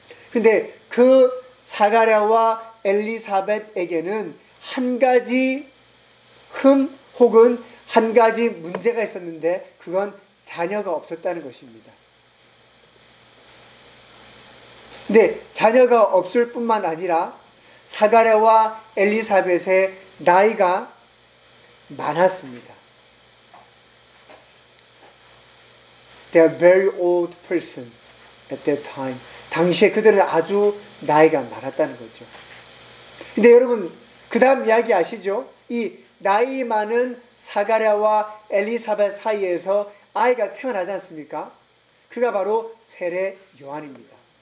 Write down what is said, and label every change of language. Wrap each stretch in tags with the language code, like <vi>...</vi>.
<ko>근데 그 사가랴와 엘리사벳에게는 한 가지 흠 혹은 한 가지 문제가 있었는데 그건 자녀가 없었다는 것입니다. 근데 자녀가 없을 뿐만 아니라 사가랴와 엘리사벳의 나이가 많았습니다.</ko> <en>They are very old person at that time.</en> <ko>당시에 그들은 아주 나이가 많았다는 거죠. 근데 여러분 그 다음 이야기 아시죠? 이 나이 많은 사가랴와 엘리사벳 사이에서 아이가 태어나지 않습니까? 그가 바로 세례 요한입니다.</ko>